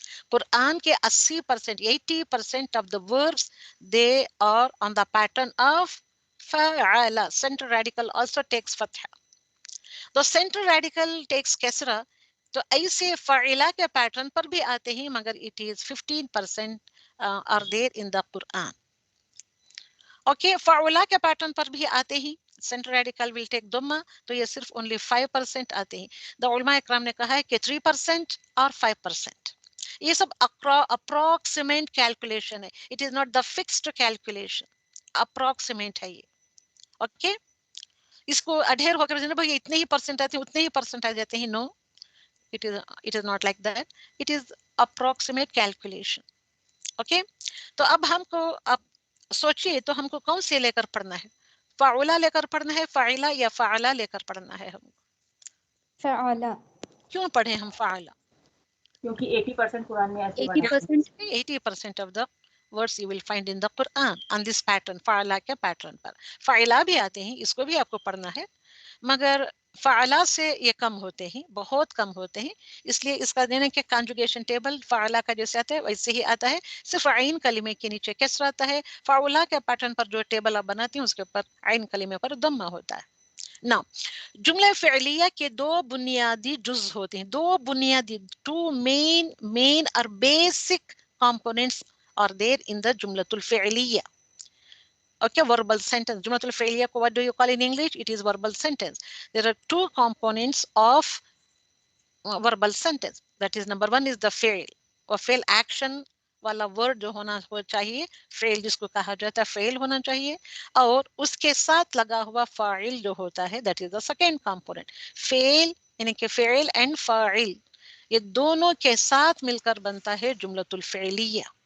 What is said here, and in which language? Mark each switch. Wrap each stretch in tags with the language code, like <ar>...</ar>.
<en>قرآن کے 80% 80% of the words they are on the pattern of فعلا.</en> <ur>Centre radical also takes فتحہ. تو centre radical tax کسرہ, تو ایسے فعلا کے پیٹرن پر بھی آتے ہیں, مگر</ur> <en>it is 15% are there in the Quran.</en> <ur>Okay, فعلا کے پیٹرن پر بھی آتے ہیں, سینٹر ریڈیکل</ur> <en>will take</en> <ur>ضمہ, تو یہ صرف only 5% آتے ہیں. the علماء اکرام نے کہا ہے کہ 3% اور 5%. یہ سب approximate calculation ہے,</ur> <en>it is not the fixed calculation,</en> <ur>approximate ہے یہ. اوکے, اس کو اڈھیر ہو کر بھائی اتنے ہی پرسنٹ آتے ہیں اتنے ہی پرسنٹ آ جاتے ہیں, نو,</ur> <en>it is not like that, it is approximate calculation.</en> <ur>Okay, تو اب ہم کو اب سوچیے تو ہم کو کون سے لے کر پڑھنا ہے, فعلا لے کر پڑھنا ہے, فعلا, یا فعلا لے کر پڑھنا ہے ہم کو؟ فعلا. کیوں پڑھیں ہم فعلا؟ کیونکہ 80% قرآن میں ایسے</ur> <en>80% of the words you will find in the Quran on this pattern,</en> <ur>فعلا کے پیٹرن پر. فعلا بھی آتے ہیں, اس کو بھی آپ کو پڑھنا ہے, مگر فعلا سے یہ کم ہوتے ہیں, بہت کم ہوتے ہیں. اس لیے اس کا دینے کے کانجوگیشن ٹیبل فعلا کا جیسے آتا ہے ویسے ہی آتا ہے, صرف عین کلمے کے نیچے کسر آتا ہے. فعلا کے پیٹرن پر جو ٹیبل آپ بناتی ہیں اس کے اوپر عین کلمے پر ضمہ ہوتا ہے. نا, جملہ فعلیہ کے دو بنیادی جز ہوتے ہیں, دو بنیادی, ٹو مین اور basic</ur> <en>components are there in the</en> <ur>جملۃ الفعلیہ.</ur> <en>Okay, verbal sentence. جملۃ الفعلیہ کو what do you call in English? It is verbal sentence. There are two components of verbal sentence.</en> <ur>That is, number one is the فعل, اور فعل action والا word جو ہونا چاہیے, فعل جس کو کہا جاتا ہے فعل ہونا چاہیے, اور اس کے ساتھ لگا ہوا فاعل جو ہوتا ہے,</ur> <en>that is the second component.</en> <ur>فعل یعنی کہ فعل and فاعل, یہ دونوں کے ساتھ مل کر بنتا ہے جملۃ الفعلیہ.</ur>